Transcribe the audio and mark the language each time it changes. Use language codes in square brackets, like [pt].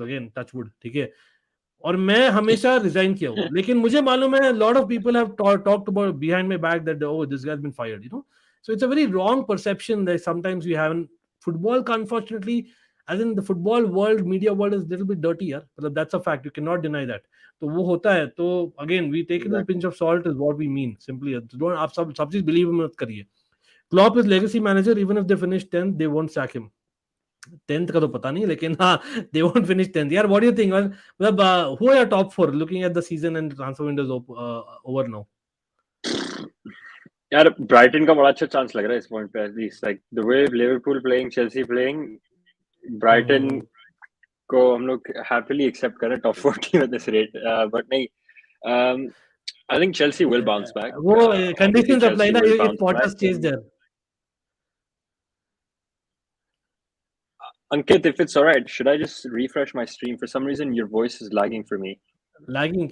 [en] Again, touch wood, ठीक है. [hi] और मैं हमेशा रिजाइन किया हूँ, लेकिन मुझे मालूम है [en] lot of people have talked about behind my back that, oh, this guy's been fired, so it's a very wrong perception that sometimes we have in football. Unfortunately, as in the football world, media world is a little bit dirty, यार, मतलब that's a fact, you cannot deny that. [hi] तो वो होता है. [en] तो again, we take it with a pinch of salt is what we mean, simply. [hi] Don't आप सब चीज believe मत करिए. [en] Klopp is legacy manager. Even if they finish 10th, they won't sack him. [hi] 10th का तो पता नहीं, लेकिन हाँ, [en] they won't finish 10th. यार, what do you think? मतलब who are your top 4 looking at the season and transfer windows over now? [hi] यार Brighton का बड़ा अच्छा चांस लग रहा है इस पॉइंट पे, [en] at least like the way [hi] Liverpool playing, Chelsea playing, Brighton को हम लोग हैप्पीली एक्सेप्ट करें top 4 team at this rate. [en] But नहीं, I think Chelsea will bounce back. वो conditions apply ना if Potter stays there. Ankit, if it's alright, should I just refresh my stream? For some reason, your voice is lagging for me. Lagging?